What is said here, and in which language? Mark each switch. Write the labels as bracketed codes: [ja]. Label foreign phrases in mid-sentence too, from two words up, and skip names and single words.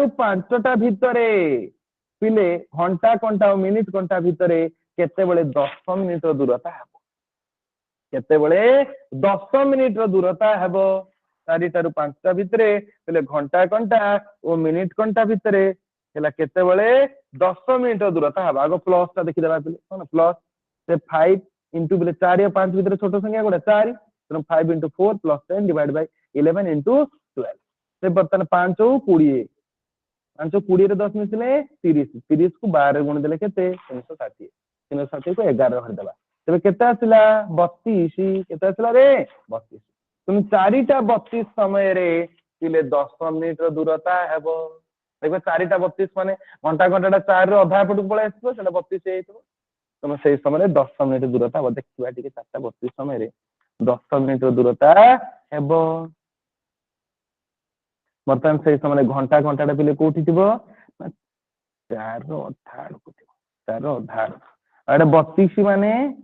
[or] 5ଟା ଭିତରେ ପିଲେ ଘଣ୍ଟା ଘଣ୍ଟା ଓ ମିନିଟ ଘଣ୍ଟା ଭିତରେ କେତେବେଳେ 10 ମିନିଟର ଦୂରତା ହେବ କେତେବେଳେ 10 ମିନିଟର ଦୂରତା ହେବ 4ଟାରୁ 5ଟା ଭିତରେ ପିଲେ ଘଣ୍ଟା ଘଣ୍ଟା ଓ ମିନିଟ ଘଣ୍ଟା ଭିତରେ ହେଲା କେତେବେଳେ 10 ମିନିଟର ଦୂରତା ହେବ ଆଗ ପ୍ଲସ ଟା ଦେଖିଦେବା ପିଲେ କଣ ପ୍ଲସ ସେ [en] 5 into ପିଲେ 4 ଆଉ 5 ଭିତରେ ଛୋଟ ସଂଖ୍ୟା କୋଉଟା 4 ତେଣୁ 5 into 4 plus 10 divided by 11 into 12 [or] ସେ ବର୍ତ୍ତମାନ 5 ଆଉ 20 5 20 ରେ 10 ମିଶିଲେ 30 30 କୁ 12 ରେ ଗୁଣି ଦେଲେ କେତେ 360 360 କୁ 11 ରେ ହରିଦେବା ତେବେ କେତେ ଆସିଲା 32 କେତେ ଆସିଲା ରେ 32 ତେଣୁ 4ଟା 32 ସମୟରେ ପିଲେ 10 ମିନିଟର ଦୂରତା ହେବ ଦେଖ 4ଟା 32 ମାନେ ଘଣ୍ଟା ଘଣ୍ଟାଟା 4 ର ଅଧା ପଟକୁ ପଳେଇ ଆସିବ ସେଟା 32 ହେଇଯିବ ତମେ ସେଇ ସମୟରେ 10 ମିନିଟ ଦୂରତା ହେବ ଦେଖିବା ଟିକେ 4ଟା 32 ସମୟରେ 10 ମିନିଟର ଦୂରତା ହେବ ବର୍ତ୍ତମାନ ସେଇ ସମୟରେ ଘଣ୍ଟା ଘଣ୍ଟାଟା ପିଲେ କୋଉଠି ଥିବ 4 ର ଅଧା ଆଡକୁ ଥିବ 4 ର ଅଧା ଆଡକୁ ଆଉ ଏଟା 32 ମାନେ